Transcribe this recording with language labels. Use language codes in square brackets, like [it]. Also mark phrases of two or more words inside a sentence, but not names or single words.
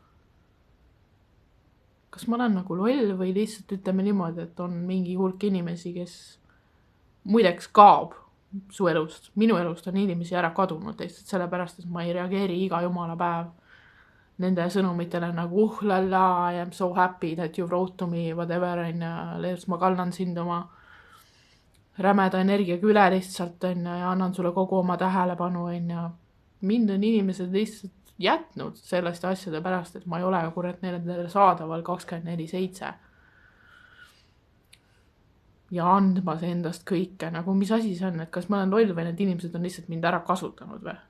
[et] Kas ma olen nagu loll või lihtsalt ütleme niimoodi, et on mingi hulk inimesi, kes muideks kaob su elust. Minu elust on inimesi ära kadunud lihtsalt sellepärast, et ma ei reageeri iga jumala päev nende sõnumitele nagu lala, [en] I am so happy that you wrote to me, [et] whatever, ma kannan sind oma rämeda energiaga üle lihtsalt ja annan sulle kogu oma tähelepanu. Mind on inimesed lihtsalt jätnud sellest asjade pärast, et ma ei ole kurat neile saadaval 24/7 ja andmas endast kõike, nagu mis asi see on, et kas ma olen loll või need inimesed on lihtsalt mind ära kasutanud või?